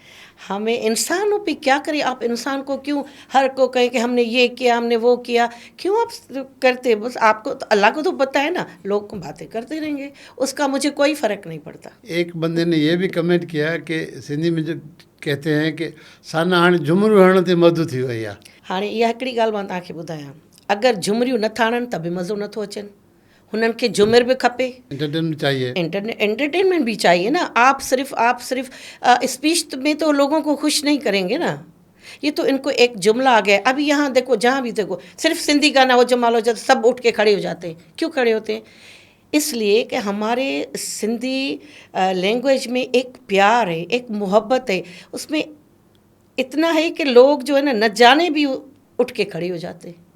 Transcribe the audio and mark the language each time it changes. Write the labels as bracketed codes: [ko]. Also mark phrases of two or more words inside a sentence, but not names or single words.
[ur] ہمیں انسانوں پہ کیا کریں، آپ انسان کو کیوں ہر کو کہیں کہ ہم نے یہ کیا، ہم نے وہ کیا، کیوں آپ کرتے؟ بس آپ کو اللہ کو تو پتہ ہے نا، لوگ باتیں کرتے رہیں گے، اس کا مجھے کوئی فرق نہیں پڑتا. ایک بندے نے یہ بھی کمنٹ کیا کہ سندھی میں جو کہتے ہیں کہ ثنا [sd] हाणे झुमरियूं हणण ते मधु थी वई आहे. हाणे इहा हिकिड़ी ॻाल्हि मां तव्हांखे ॿुधायां، अगरि झुमरियूं नथा हणनि त बि मज़ो नथो अचनि. हुननि खे झुमिर बि खपे، [ur] انٹرٹینمنٹ چاہیے. انٹرٹینمنٹ بھی چاہیے نا. آپ صرف اسپیچ میں تو لوگوں کو خوش نہیں کریں گے نا. یہ تو ان کو ایک جملہ آ گیا. ابھی یہاں دیکھو، جہاں بھی دیکھو صرف سندھی گانا ہو جمال ہو جاتا، سب اٹھ کے کھڑے ہو جاتے ہیں. کیوں کھڑے ہوتے ہیں؟ اس لیے کہ ہمارے سندھی لینگویج میں ایک پیار ہے، ایک محبت ہے، اس میں اتنا ہے کہ لوگ جو ہے نا نہ جانے بھی اٹھ کے کھڑے ہو جاتے ہیں.